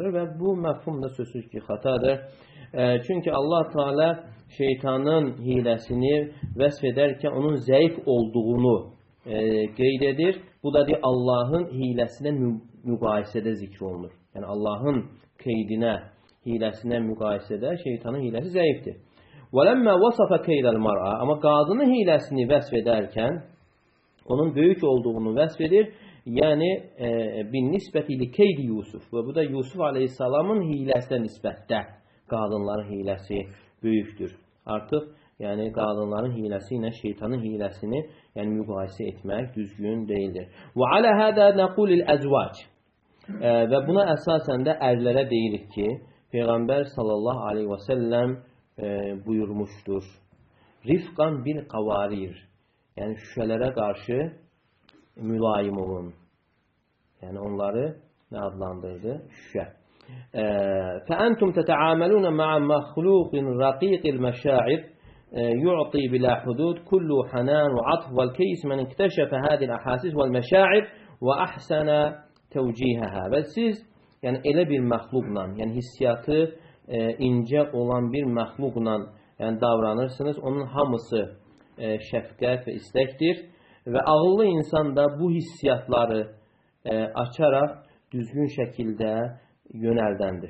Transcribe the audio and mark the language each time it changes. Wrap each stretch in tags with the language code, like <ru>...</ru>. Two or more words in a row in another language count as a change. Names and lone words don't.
<az>Və bu məfhum da sözsüz ki, xatadır. Çünki Allah Teala şeytanın hiləsini vəsf edərkən onun zəif olduğunu qeyd edir. Bu da Allahın hiləsinə müqayisədə zikr olunur. Yəni Allahın qeydinə, hiləsinə müqayisədə şeytanın hiləsi zəifdir.</az> <ar>وَلَمَّا وَصَفَ كَيْدَ الْمَرْأَ</ar> <az>Amma qadının hiləsini vəsf edərkən onun böyük olduğunu vəsf edir.</az> <ar>يعني بالنسبة لكيد يوسف.</ar> <az>Və bu da Yusuf aleyhissalamın hiləsinə nisbətdə qadınların hiləsi böyükdür. Artıq yəni qadınların hiləsi ilə şeytanın hiləsini yəni müqayisə etmək düzgün deyildir.</az> <ar>وَعَلَى هَذَا نَقُولِ الْأَزْوَاجِ</ar> <az>Və buna əsasən də ərlərə deyirik ki, Peyğəmbər</az> <ar>صلى الله عليه وسلم</ar> <az>buyurmuşdur.</az> <ar>رفقا بالقوارير.</ar> <az>Yəni şüşələrə qarşı mülayim olun. Yəni onları nə adlandırdı? Şüşə.</az> <ar>فَأَنْتُمْ تَتَعَامَلُونَ مَعَ مَخْلُوقٍ رَقِيقِ الْمَشَاعِرِ يُعْطِي بِلَا حُدُودٍ كُلُّ حَنَانٍ وَعَطْفٍ وَالْكَيْسِ مَنْ اكْتَشَفَ هَذِهِ الْأَحَاسِيسِ وَالْمَشَاعِرِ وَأَحْسَنَ تَوْجِيهَهَا</ar> <az>Və siz yəni elə bir məxluqla, yəni hissiyatı incə olan bir məxluqla yəni davranırsınız. Onun hamısı şəfqət və istəkdir və ağıllı insan da bu hissiyatları açaraq düzgün şəkildə yönəldəndir.</az>